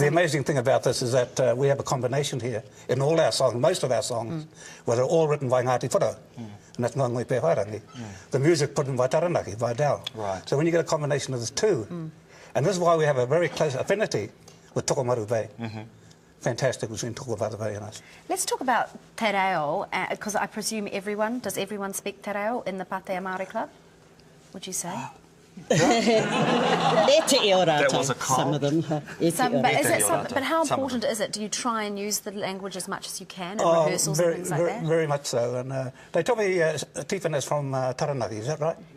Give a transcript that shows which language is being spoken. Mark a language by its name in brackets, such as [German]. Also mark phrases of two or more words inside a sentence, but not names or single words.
[English] The amazing thing about this is that we have a combination here in all our songs, most of our songs, where they're all written by Ngāti Whara. And that's Ngoi Pehoarangi. The music put in by Taranaki, by Dal. Right. So when you get a combination of the two, and this is why we have a very close affinity with Tokomaru Bay. Fantastic between Tokomaru Bay and us. let's talk about [Māori] te reo, [English] because I presume does everyone speak [Māori] te reo [English] in the Patea Maori Club? Would you say? That was a some of them. But how important is it? Do you try and use the language as much as you can in rehearsals and things like that? Very much so. And they told me Stephen is from Taranaki, is that right?